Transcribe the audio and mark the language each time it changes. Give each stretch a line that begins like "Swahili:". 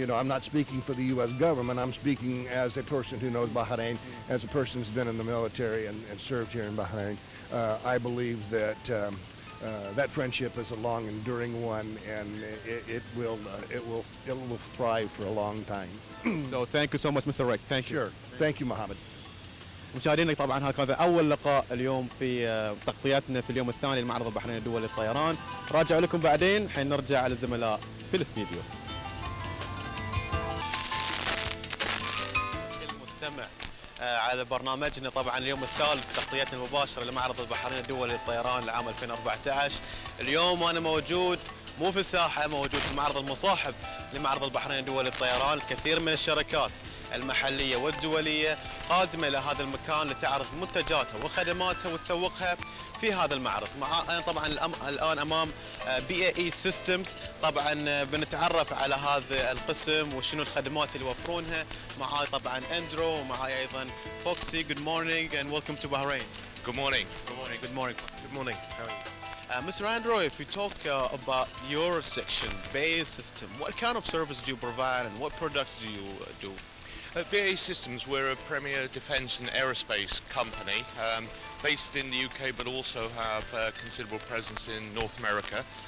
English: I'm not speaking for the U.S. government. I'm speaking as a person who knows Bahrain, as a person who's been in the military and served here in Bahrain. I believe that that friendship is a long, enduring one, and it will thrive for a long time. So thank you so much, Mr. Rick. Thank you. Sure. Thank you, Mohammed.
Arabic: مشاهدينا طبعا هذا كان اول لقاء اليوم في تغطياتنا في اليوم الثاني لمعرض البحرين الدولي للطيران. راجع لكم بعدين حين نرجع على الزملاء في الاستديو. المستمع على برنامجنا طبعا اليوم الثالث تغطيتنا المباشره لمعرض البحرين الدولي للطيران لعام 2014. اليوم انا موجود مو في الساحه، موجود في المعرض المصاحب لمعرض البحرين الدولي للطيران. الكثير من الشركات المحلية والدولية قادمة إلى هذا المكان لتعرض منتجاتها وخدماتها وتسوقها في هذا المعرض. أنا طبعا الآن أمام BAE Systems. طبعا بنتعرف على هذا القسم وشنو الخدمات اللي يوفرونها. معاي طبعا أندرو ومعاي أيضا فوكسي.
English: Good morning and welcome to Bahrain. Good morning. Good morning. Good morning. Good morning. How are you? Mr. Andrew, if we talk about your section, BAE System, what kind of service do you provide and what products do you do? At BAE Systems, we're a premier defence and aerospace company based in the UK, but also have considerable presence in North America.